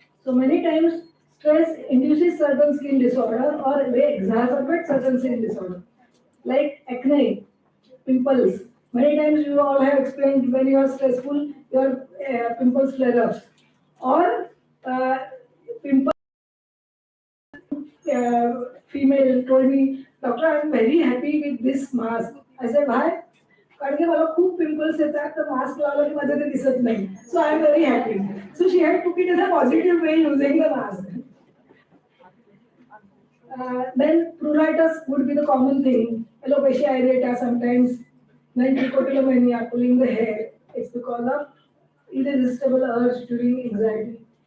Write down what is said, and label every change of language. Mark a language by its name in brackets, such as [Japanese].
[English] So many times stress induces certain skin disorder or may exacerbate certain skin disorder, like acne, pimples. Many times you all have explained when you are stressful, your pimples flare up, or pimple. Female told me doctor I am very happy with this mask. I said why? [Marathi] कारण की मला खूप pimples येतात तर mask लावलं की माझं ते दिसत नाही. [English] So I am very happy. So she had took it in a positive way using the mask. Then pruritus would be the common thing. Alopecia areata sometimes. Then trichotillomania, pulling the hair. It's because of irresistible urge during anxiety.